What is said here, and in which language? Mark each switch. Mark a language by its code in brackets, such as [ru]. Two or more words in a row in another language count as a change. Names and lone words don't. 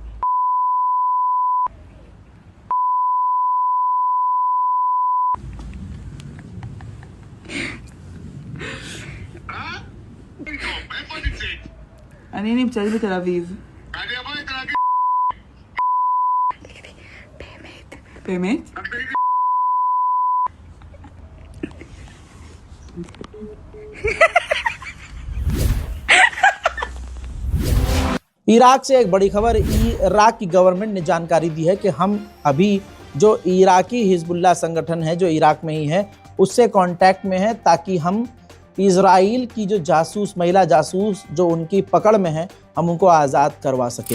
[he] איפה נמצאת? אני נמצאת בתל אביב. אני אבוא לתל אביב. באמת? רק תגיד לי. [hi] इराक से एक बड़ी खबर। इराक की गवर्नमेंट ने जानकारी दी है कि हम अभी जो इराकी हिजबुल्लाह संगठन है जो इराक में ही है उससे कांटेक्ट में है ताकि हम इजराइल की जो जासूस महिला जासूस जो उनकी पकड़ में है हम उनको आज़ाद करवा सकें।